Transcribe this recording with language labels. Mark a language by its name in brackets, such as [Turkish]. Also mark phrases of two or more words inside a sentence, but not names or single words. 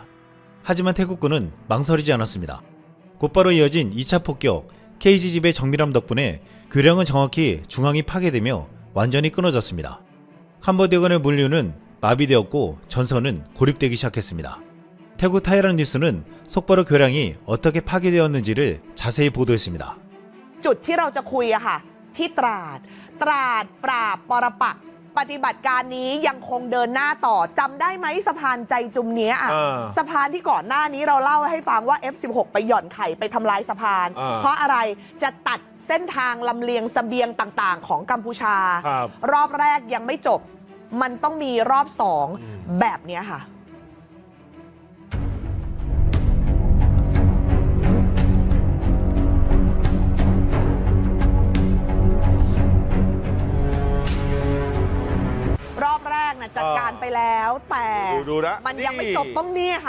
[Korean] 하지만 태국군은 망설이지 않았습니다. 곧바로 이어진 2차 폭격 KGB의 정밀함 덕분에 교량은 정확히 중앙이 파괴되며 완전히 끊어졌습니다. 캄보디아군의 물류는 마비되었고 전선은 고립되기 시작했습니다. 태국 타이란 뉴스는 속바로 교량이 어떻게 파괴되었는지를 자세히 보도했습니다. [Thai] จุดที่เราจะคุยอะค่ะที่ตราดปราบปรปักษ์ปฏิบัติการนี้ยังคงเดิ นหน้าต่อจำได้ไหมสะพานใจจุมเนี้ยอะสะพานที่ก่อนหน้านี้เราเล่าให้ ฟังว่า F-16 ไปหย่อนไข่ไปทำลายสะพานเพราะอะไรจะตัดเส้นทางลำเลียงเสบียงต่างๆของกัมพูชารอบแรกยังไม่จบมันต้องมีรอบ2แบบนี้ค่ะรอบแรกนะจัดการไปแล้วแต่มันยังไม่จบต้องนี่ค่ะ